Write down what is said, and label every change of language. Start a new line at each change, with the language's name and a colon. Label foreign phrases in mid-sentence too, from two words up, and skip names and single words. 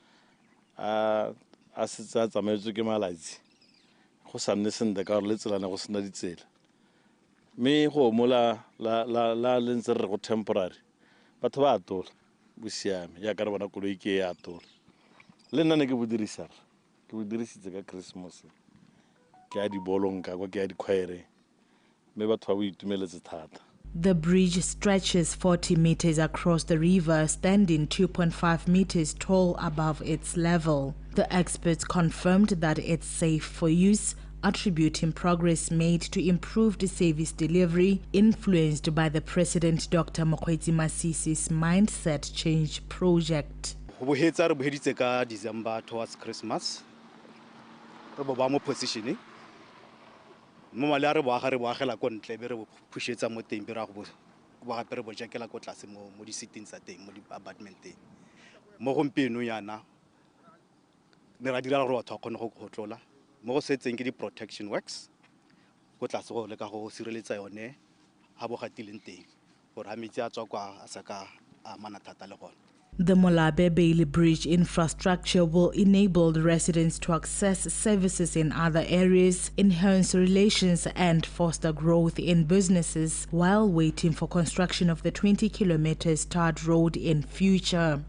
Tswana: a se tsa tsamaetswe ke malatsi go sa nne sente ka gore le tselana go sena ditsela mme go mola la lentse re go temporary batho ba atola bo siame ya ka re bona koloi ke ya atola le nna ne ke bo dirisitse ka Christmas ke a di bolong ka kwa ke a di khwaere mme batho ba bo itumeletse thata.
English: The bridge stretches 40 meters across the river, standing 2.5 meters tall above its level. The experts confirmed that it's safe for use, attributing progress made to improved service delivery, influenced by the President Dr. Mokgweetsi Masisi's mindset change project.
Tswana: Re boheditse ka
English: December towards Christmas.
Tswana: Re ba mo positioning. Mo mala re boagela ko ntle be re pushetsa mo teng be ra go ba gape re bo jakela ko tlase mo di sitting sa teng mo di apartment teng mo gompeno yana ne ra dira gore batho khone go tlola mo go setseng ke di
English: protection works
Tswana: go tlase go le ka go sireletsa yone ha bo gatileng teng gore ha metsi a tswa kwa a saka a mana thata le gone.
English: The Molabe Bailey Bridge infrastructure will enable the residents to access services in other areas, enhance relations and foster growth in businesses while waiting for construction of the 20 kilometers tarred road in future.